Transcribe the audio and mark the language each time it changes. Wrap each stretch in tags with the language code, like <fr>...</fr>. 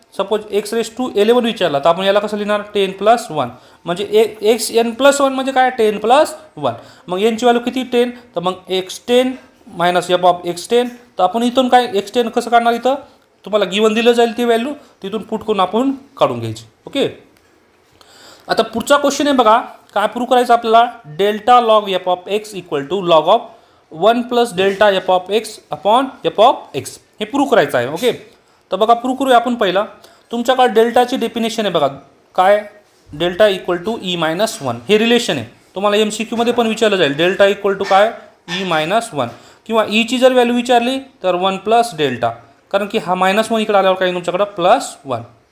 <mr>Suppose x11 विचारला तर आपण याला कसं लिहिणार 10 प्लस 1 म्हणजे xn प्लस 1 म्हणजे काय 10 प्लस 1. मग यांची व्हॅल्यू किती 10. तर मग x10 minus F of x10. तर आपण इथून काय x10 कसं काढणार, इथं तुम्हाला गिवन दिलं जाईल ती व्हॅल्यू तिथून पुट करून आपण काढून घ्यायची. ओके, आता पुढचा क्वेश्चन आहे बघा, काय प्रूव्ह करायचं आपल्याला.</mr> <en>Delta log f of x equal to log of 1 plus delta f of x upon f of x.</en> <mr>हे प्रूव्ह करायचं आहे. ओके, तर बघा प्रूव्ह करूया आपण. पहिला तुमच्याकडे डेल्टाची डेफिनेशन आहे बघा, काय डेल्टा इक्वल टू e-1. हे रिलेशन आहे, तुम्हाला MCQमध्ये पण विचारलं जाईल. डेल्टा इक्वल टू काय e-1 किंवा ईची जर व्हॅल्यू विचारली तर 1 प्लस डेल्टा, कारण की हा -1 इकडे आल्यावर काही तुमच्याकडं +1.</mr>